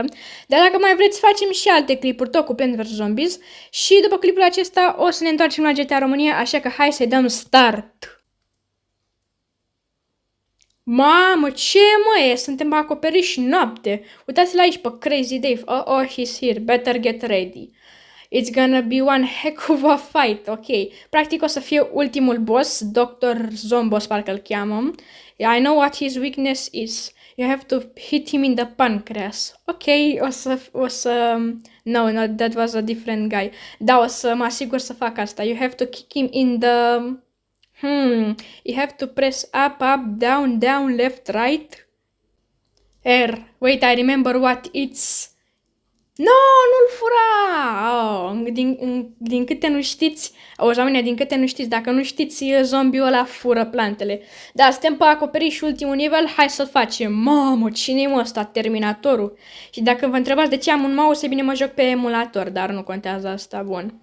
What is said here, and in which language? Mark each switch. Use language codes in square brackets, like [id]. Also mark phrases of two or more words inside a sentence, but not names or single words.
[ro] Dar dacă mai vreți, facem și alte clipuri tot cu Plants vs. Zombies. Și după clipul acesta o să ne întoarcem la GTA România, așa că hai să-i dăm start. Mamă, ce mă e? Suntem acoperiși noapte. Uitați-l aici pe Crazy Dave. [en] Oh, he's here. Better get ready. It's gonna be one heck of a fight, ok. [ro] Practic o să fie ultimul boss, Dr. Zombos parcă îl cheamă. [en] I know what his weakness is. You have to hit him in the pancreas. Ok, No, that was a different guy. [ro] Da, o să mă asigur să fac asta. [en] You have to kick him in the... You have to press up, up, down, down, left, right. R. Wait, I remember what it's... No, [ro] nu-l fura! Oh, din câte nu știți, oamenii, din câte nu știți, dacă nu știți, zombiul ăla fură plantele. Da, suntem pe acoperiș ultimul nivel, hai să-l facem. Mamă, cine e mă ăsta, Terminatorul? Și dacă vă întrebați de ce am un mouse, e bine mă joc pe emulator, dar nu contează asta, bun.